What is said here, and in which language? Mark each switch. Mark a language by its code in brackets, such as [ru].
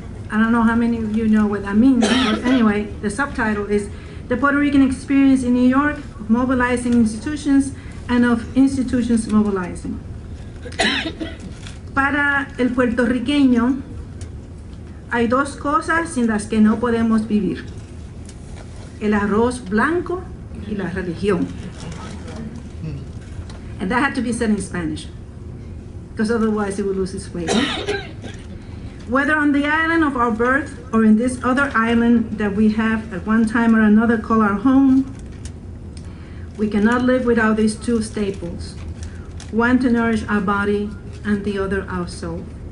[en] I don't know how many of you know what that means, but anyway, the subtitle is The Puerto Rican Experience in New York, of Mobilizing Institutions and of Institutions Mobilizing. [es] Para el puertorriqueño, hay dos cosas sin las que no podemos vivir: el arroz blanco y la religión. [en] And that had to be said in Spanish, because otherwise it would lose its weight. Whether on the island of our birth or in this other island that we have at one time or another called our home, we cannot live without these two staples, one to nourish our body and the other our soul.